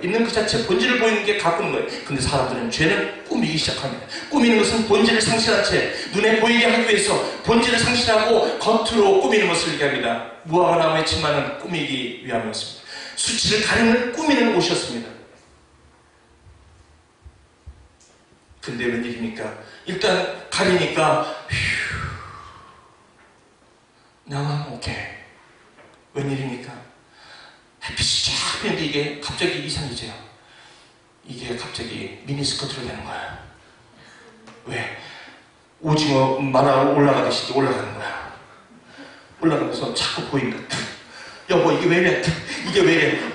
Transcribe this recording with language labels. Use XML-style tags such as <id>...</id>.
<ko>있는 그 자체 본질을 보이는 게 가꾸는 거예요. 근데 사람들은 죄는 꾸미기 시작합니다. 꾸미는 것은 본질을 상실한 채 눈에 보이게 하기 위해서 본질을 상실하고 겉으로 꾸미는 것을 얘기합니다. 무화과나무의 치마는 꾸미기 위함이었습니다. 수치를 가리는 꾸미는 옷이었습니다. 근데 웬일입니까? 일단 가리니까</ko> <en>Now I'm okay.</en> <ko>웬일입니까? 햇빛이 쫙 피는데 이게 갑자기 이상해져요. 이게 갑자기 미니스커트로 되는 거예요. 왜? 오징어 만화 올라가듯이 올라가는 거야. 올라가면서 자꾸 보인다. 여보 이게 왜 이래? 이게 왜 이래?</ko>